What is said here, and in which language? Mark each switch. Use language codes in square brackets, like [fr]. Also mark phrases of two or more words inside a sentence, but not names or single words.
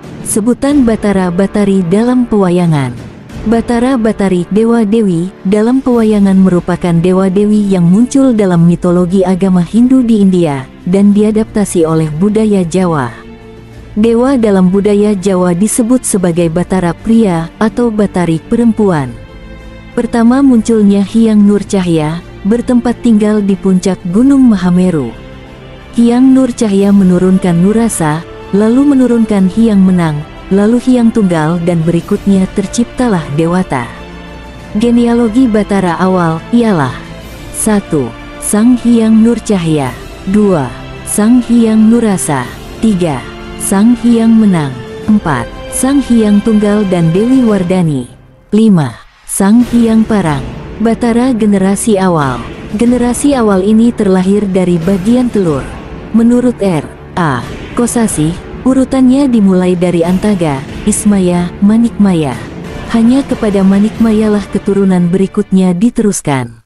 [id] Sebutan Batara Batari dalam pewayangan. Batara Batari Dewa-Dewi dalam pewayangan merupakan dewa-dewi yang muncul dalam mitologi agama Hindu di India dan diadaptasi oleh budaya Jawa. Dewa dalam budaya Jawa disebut sebagai Batara pria atau Batari perempuan. Pertama munculnya Hyang Nur Cahya, bertempat tinggal di puncak Gunung Mahameru. Hyang Nur Cahya menurunkan Nurasa, lalu menurunkan Hyang Menang, lalu Hyang Tunggal dan berikutnya terciptalah Dewata. Genealogi Batara awal ialah 1. Sang Hyang Nur Cahya, 2. Sang Hyang Nurasa, 3. Sang Hyang Menang, 4. Sang Hyang Tunggal dan Dewi Wardani, 5. Sang Hyang Parang. Batara generasi awal. Generasi awal ini terlahir dari bagian telur. Menurut R.A. Kosasih, urutannya dimulai dari Antaga, Ismaya, Manikmaya. Hanya kepada Manikmayalah keturunan berikutnya diteruskan.